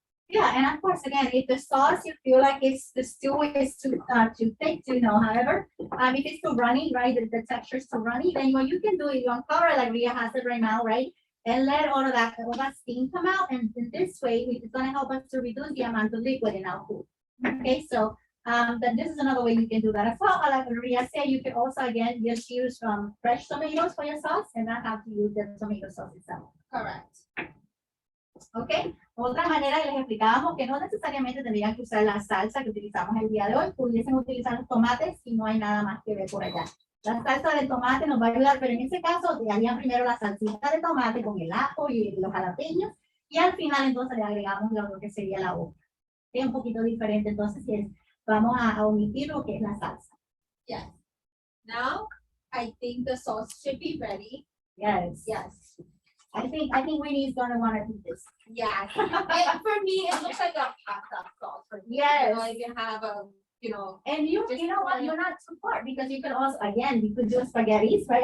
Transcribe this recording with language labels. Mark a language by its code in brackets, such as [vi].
[en] Yeah, and of course, again, if the sauce you feel like the stew is too thick, however, if it's too runny, right, the texture is too runny, then what you can do is you uncover it like Ria has it right now, right, and let all that steam come out, and in this way, it's going to help us to reduce the amount of liquid in our food. Okay, so Then this is another way you can do that as well. Like Maria said, you can also again just use fresh tomatoes for your sauce and not have to use the tomato sauce itself. Correct. [es] ¿Ok? Otra manera que les explicábamos que no necesariamente tendrían que usar la salsa que utilizamos el día de hoy, pudiesen utilizar los tomates y no hay nada más que ver por allá. La salsa de tomate nos va a ayudar, pero en ese caso te harían primero la salsita de tomate con el ajo y los jalapeños y al final entonces le agregamos lo que sería la okra. Es un poquito diferente, entonces vamos a omitir lo que es la salsa. [en] Yes. Now, I think the sauce should be ready. Yes. Yes. I think Winnie is gonna want to do this. Yes. And for me, it looks like a pasta sauce. For me. Yes. You know, if you have a, And you know what? You're not too far because you can also, again, you could do spaghettis, right?